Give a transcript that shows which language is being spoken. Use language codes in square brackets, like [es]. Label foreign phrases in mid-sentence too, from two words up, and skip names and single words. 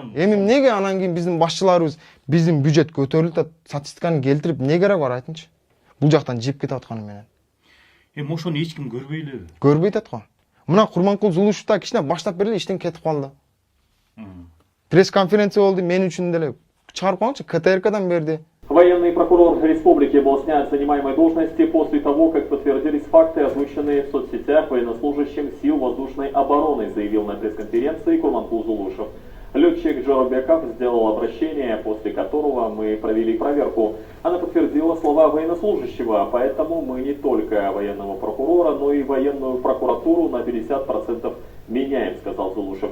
[ky] Эми эмнеге анан кийин биздин башчыларыбыз биздин бюджет көтөрүлүп атат, статистиканы келтирип эмне кереги бар айтыңчы? Бул жактан жеп кетип атканы менен. Эми ошону эч ким көрбөй элеби? Көрбөй атат го. Мына Курманкул Зулушев да кичине баштап берди, иштен кетип калды. Пресс-конференция болду, мен үчүн деле чыгарып коюңчу, КТРКдан берди. [ru] Военный прокурор республики был снят с занимаемой должности после того, как подтвердились факты, озвученные в соцсетях военнослужащим сил воздушной обороны, заявил на пресс-конференции Курманкул Зулушев. Летчик Джоробеков сделал обращение, после которого мы провели проверку. Она подтвердила слова военнослужащего, поэтому мы не только военного прокурора, но и военную прокуратуру на 50% меняем, сказал Зулушев.